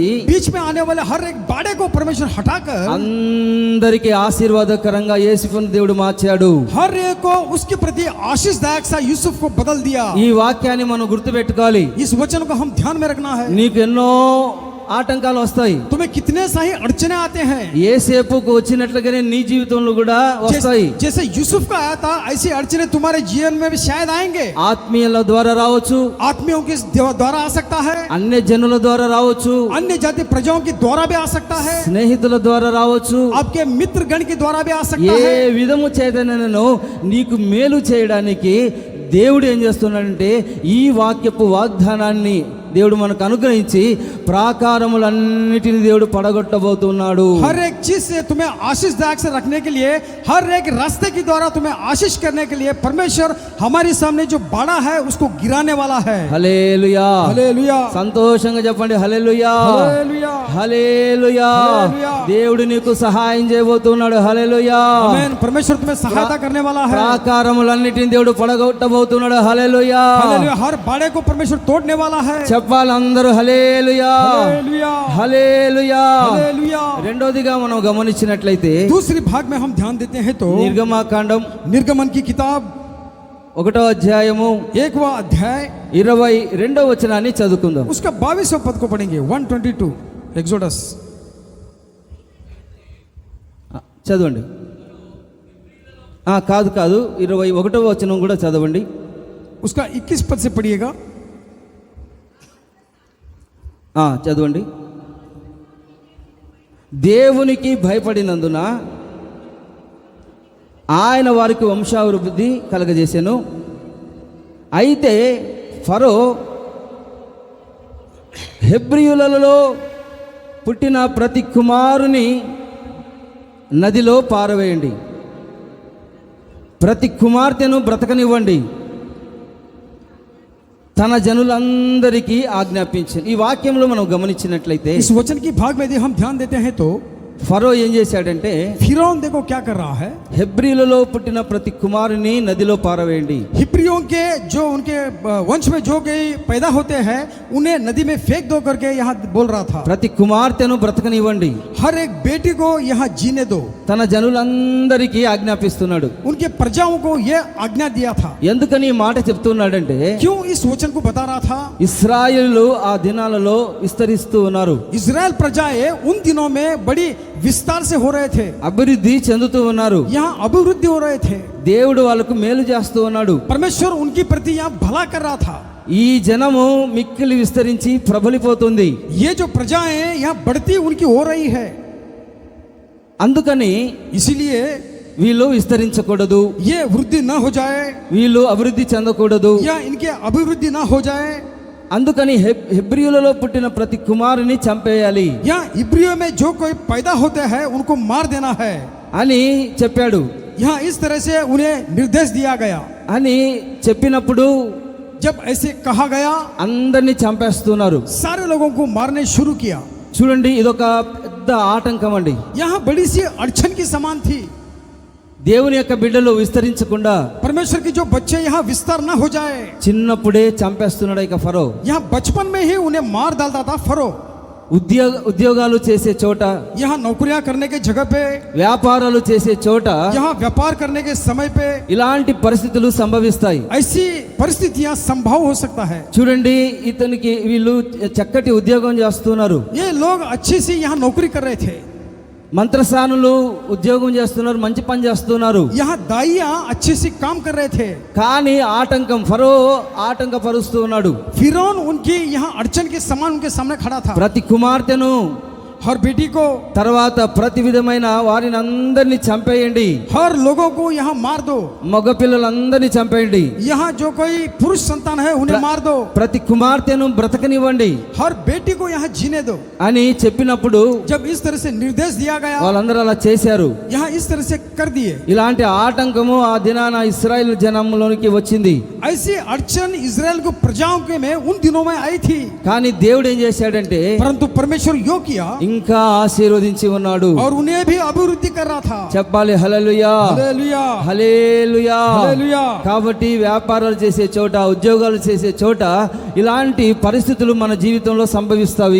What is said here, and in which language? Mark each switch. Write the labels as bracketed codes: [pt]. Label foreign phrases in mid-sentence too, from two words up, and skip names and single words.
[hi] बीच में आने वाले हर एक बाड़े को परमेश्वर हटाकर [te] అందరికి ఆశీర్వాదకరంగా యేసును దేవుడు మార్చాడు. [hi] हर एक को उसके प्रति आशीषदायक सा यूसुफ को बदल दिया। [te] ఈ వాక్యాన్ని మనం గుర్తుపెట్టుకోవాలి. [hi] इस वचन को हम ध्यान में रखना है। [te] నీకు ఎన్నో ఆటంకాలు వస్తాయి. [hi] तुम्हें कितने सारे अड़चने आते हैं, [te] యేసేపుకు వచ్చినట్లుగానే నీ జీవితంలో కూడా వస్తాయి. [hi] जैसे यूसुफ का आया था ऐसी अड़चने तुम्हारे जीवन में भी शायद आएंगे। [te] ఆత్మీయుల ద్వారా రావచ్చు, [hi] आत्मियों के द्वारा आ सकता है, [te] అన్య జనుల ద్వారా రావచ్చు, [hi] अन्य जाति प्रजाओं के द्वारा भी आ सकता है, [te] స్నేహితుల ద్వారా రావచ్చు. [hi] आपके मित्र गण के द्वारा भी आ सकता [te] ఏ [hi] है। [te] విధము చేతనను నీకు మేలు చేయడానికి దేవుడు ఏం చేస్తున్నాడంటే ఈ వాక్యపు వాగ్దానాన్ని దేవుడు మనకు అనుగ్రహించి ప్రాకారములన్నిటిని దేవుడు పడగొట్టబోతున్నాడు. [hi] हर एक चीज से तुम्हें आशीषदायक से रखने के लिए, हर एक रास्ते के द्वारा तुम्हें आशीष करने के लिए परमेश्वर हमारे सामने जो बाड़ा है उसको गिराने वाला है. [te] హల్లెలూయా. [hi] हालेलुया, [te] సంతోషంగా చెప్పండి హల్లెలూయా. [hi] हालेलुया, [te] హల్లెలూయా. హల్లెలూయా. దేవుడు నీకు సహాయం చేయబోతున్నాడు. హల్లెలూయా. [hi] आमेन. परमेश्वर तुम्हें सहायता करने वाला है. [te] ప్రాకారములన్నిటిని దేవుడు పడగొట్టబోతున్నాడు. హల్లెలూయా. [hi] हालेलुया. हर बाड़े को परमेश्वर तोड़ने वाला है. [te] చెప్పాలి అందరూ హల్లెలూయా. [hi] हालेलुया, [te] హల్లెలూయా. [hi] हालेलुया. [te] రెండోదిగా మనం గమనించినట్లయితే [hi] दूसरी भाग में हम ध्यान देते हैं तो [te] నిర్గమకాండం [hi] निर्गमन की किताब [te] 1వ అధ్యాయము [hi] 1वां अध्याय [te] 22వ వచనాన్ని చదువుకుందాం. [hi] उसका 22वां पद को पढ़ेंगे. 122 एक्सोडस. [te] చదవండి. కాదు 21వ వచనం కూడా చదవండి. [hi] उसका 21 पद से पढ़िएगा. [te] చదవండి. దేవునికి భయపడినందున ఆయన వారికి వంశాభివృద్ధి కలగజేసెను. అయితే ఫరో హెబ్రీయులలో పుట్టిన ప్రతి కుమారుని నదిలో పారవేయండి, ప్రతి కుమార్తెను బ్రతకనివ్వండి, తన జనులందరికీ ఆజ్ఞాపించింది. ఈ వాక్యంలో మనం గమనించినట్లయితే [hi] इस वचन की भाग में यदि हम ध्यान देते हैं तो [te] ఫరో ఏం చేశాడంటే [hi] फिरौन देखो क्या कर रहा है. [te] హెబ్రీలలో పుట్టిన ప్రతి కుమారుని నదిలో పారవేయండి. [hi] हिब्रियों के जो उनके वंश में जो कोई पैदा होते हैं उन्हें नदी में फेंक दो करके यहाँ बोल रहा था. [te] ప్రతి కుమార్తెను బ్రతకనివ్వండి, [hi] हर एक बेटी को यहाँ जीने दो. [te] తన జనులందరికీ ఆజ్ఞాపిస్తున్నాడు. [hi] उनके प्रजाओं को यह आज्ञा दिया था. [te] ఎందుకని ఈ మాట చెప్తున్నాడంటే [hi] क्यों इस वचन को बता रहा था. [te] ఇశ్రాయేలు ఆ దినాలలో విస్తరిస్తూ ఉన్నారు. [hi] इजराइल प्रजाएं उन दिनों में बड़ी विस्तार से हो रहे थे. [te] అభివృద్ధి చెందుతూ ఉన్నారు. [hi] यहाँ अभिवृद्धि हो रहे थे. [te] దేవుడు వాళ్ళకు మేలు చేస్తూ ఉన్నాడు. [hi] परमेश्वर उनकी प्रति यहाँ भला कर रहा था. [te] ఈ జనము మిక్కిలి విస్తరించి ప్రబలిపోతుంది. [hi] ये जो प्रजाएं यहाँ बढ़ती उनकी हो रही है. [te] అందుకని [hi] इसीलिए [te] వీళ్ళు విస్తరించకూడదు, [hi] ये वृद्धि न हो जाए [te] వీళ్ళు అభివృద్ధి చెందకూడదు. [hi] या इनके अभिवृद्धि न हो जाए. [te] అందుకని హెబ్రీయులలో పుట్టిన ప్రతి కుమారుని చంపేయాలి [hi] या इब्रियों में जो कोई पैदा होते हैं उनको मार देना है [te] అని చెప్పాడు. [hi] यहाँ इस तरह से उन्हें निर्देश दिया गया. [te] అని చెప్పినప్పుడు [hi] जब ऐसे कहा गया [te] అందరినీ చంపేస్తున్నారు. [hi] सारे लोगों को मारने शुरू किया. [te] చూడండి, ఇదొక పెద్ద ఆటంకం అండి. [hi] यहाँ बड़ी सी अड़चन की समान थी. [te] దేవుని యొక్క బిడ్డలు విస్తరించకుండా [hi] परमेश्वर के जो बच्चे यहाँ विस्तार न हो जाए, [te] చిన్నప్పుడే చంపేస్తున్నాడు ఇక ఫరో. [hi] यहाँ बचपन में ही उन्हें मार डालता था फरो. [te] ఉద్యోగాలు చేసే చోట, [hi] यहाँ नौकरियां करने के जगह पे, [te] వ్యాపారాలు చేసే చోట [hi] यहाँ व्यापार करने के समय पे [te] ఇలాంటి పరిస్థితులు సంభవిస్తాయి. [hi] ऐसी परिस्थितियां संभव हो सकता है. [te] చూడండి, ఇతనికి వీళ్ళు చక్కటి ఉద్యోగం చేస్తున్నారు. [hi] ये लोग अच्छी सी यहाँ नौकरी कर रहे थे. [te] మంత్రసానులు ఉద్యోగం చేస్తున్నారు, మంచి పని చేస్తున్నారు. [hi] यहाँ दाइयां अच्छे से काम कर रहे थे. [te] కానీ ఆటంకం, ఫరో ఆటంకపరుస్తూ ఉన్నాడు. [hi] फिरौन उनकी यहाँ अड़चन के समान उनके सामने खड़ा था. [te] ప్రతి కుమార్తెను [hi] हर बेटी को, [te] తర్వాత ప్రతి విధమైన వారిని అందరినీ చంపేయండి, [hi] हर लोगों को यहाँ मार दो. [te] మగ పిల్లలందరినీ చంపేయండి, [hi] यहाँ जो कोई पुरुष संतान है उन्हें मार दो. [te] ప్రతి కుమార్తెను బ్రతకనివ్వండి [hi] हर बेटी को यहाँ जीने दो. [te] అని చెప్పినప్పుడు [hi] जब इस तरह से निर्देश दिया गया, [te] వాళ్ళందరూ అలా చేశారు. [hi] यहाँ इस तरह से कर दिए. [te] ఇలాంటి ఆటంకము ఆ దినాన ఇశ్రాయేలు జనంలోనికి వచ్చింది. [hi] ऐसी अड़चन इजराइल को प्रजाओं के में उन दिनों में आई थी. [te] కానీ దేవుడు ఏం చేశాడంటే [hi] परंतु परमेश्वर यो किया [te] ఇంకా ఆశీర్వదించి ఉన్నాడు. [hi] और उन्हें भी अभिवृद्धि कर रहा था. [te] చెప్పాలి హల్లెలూయా, [hi] हालेलुया, [te] హల్లెలూయా. [hi] हालेलुया. [te] కాబట్టి వ్యాపారాలు చేసే చోట, ఉద్యోగాలు చేసే చోట ఇలాంటి పరిస్థితులు మన జీవితంలో సంభవిస్తాయి.